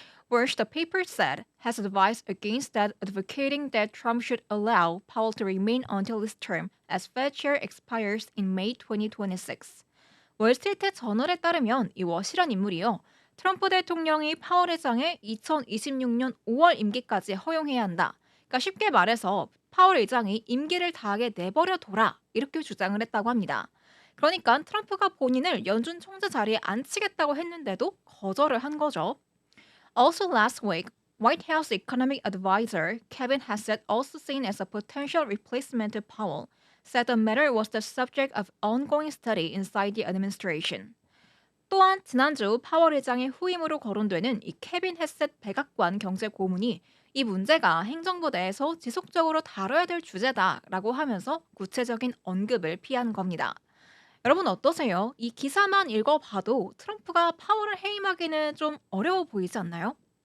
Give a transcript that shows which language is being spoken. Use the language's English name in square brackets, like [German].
[English] Warsh, the paper said, has advised against that, advocating that Trump should allow Powell to remain until his term as Fed chair expires in May 2026. [Korean] 월스트리트 저널에 따르면 이 워시란 인물이요. 트럼프 대통령이 파월 의장의 2026년 5월 임기까지 허용해야 한다. 그러니까 쉽게 말해서 파월 의장이 임기를 다하게 내버려 둬라 이렇게 주장을 했다고 합니다. 그러니까 트럼프가 본인을 연준 총재 자리에 앉히겠다고 했는데도 거절을 한 거죠. [English] Also last week, White House economic advisor Kevin Hassett, also seen as a potential replacement to Powell, said the matter was the subject of ongoing study inside the administration. [Korean] 또한 지난주 파월 의장의 후임으로 거론되는 이 케빈 헤셋 백악관 경제고문이 이 문제가 행정부 내에서 지속적으로 다뤄야 될 주제다라고 하면서 구체적인 언급을 피한 겁니다. 여러분 어떠세요? 이 기사만 읽어봐도 트럼프가 파월을 해임하기는 좀 어려워 보이지 않나요?